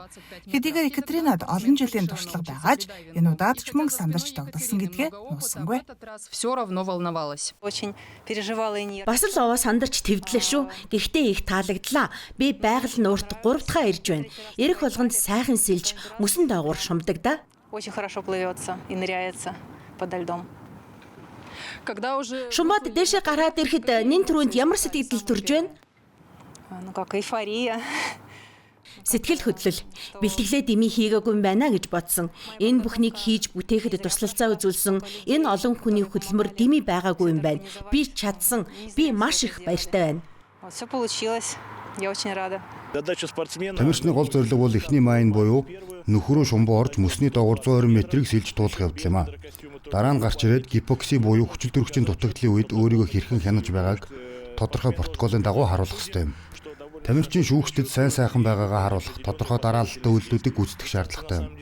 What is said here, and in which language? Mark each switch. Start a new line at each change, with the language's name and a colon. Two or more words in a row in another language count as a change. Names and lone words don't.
Mongolian: Хэдийгээр Екатеринад олон жилийн туршлага байгаач энэ удаад ч мөн сандарч тогтолсон гэдгээ нуусангүй. Бас л овоо сандарч твдлээ шүү. Гэхдээ их таалагдлаа. Би байгаль нуурт 3 дахь ирж байна. Ирэх болгонд сайхан сэлж мөсөн доогуур шумдаг да.
Russian: Очень хорошо плывется и ныряется подо льдом.
Mongolian: Шумбад дээшээ гараад ирэхэд нэн түрүүнд ямар сэтгэл төрж байна?
Russian: Ну как эйфория.
Mongolian: Сэтгэл хөдлөл бэлтгэлээ дэмий хийгээгүй юм байна гэж бодсон. Энэ бүхнийг хийж бүтээхэд туслалцаа үзүүлсэн энэ олон хүний хөдөлмөр дэмий байгаагүй юм байна. Би чадсан. Би маш их баяртай байна.
Russian: Все получилось. Я очень рада.
Mongolian: Тамирчны гол зорилго бол эхний майн буюу нөхрөө шумбуу орж мөсний доогуур 120 м-ийг сэлж туулах явдал юм а. Дараа нь гарч ирээд гипокси буюу хүчил төрөгчийн дутагдлын үед өөрийгөө хэрхэн хянаж байгааг тодорхой протоколын дагуу харуулах ёстой юм. Тамирчин шүүгчдэд сайн сайхан байгаагаа харуулах тодорхой дараалалтай үйлдэлүүдийг гүйцэтгэх шаардлагатай юм.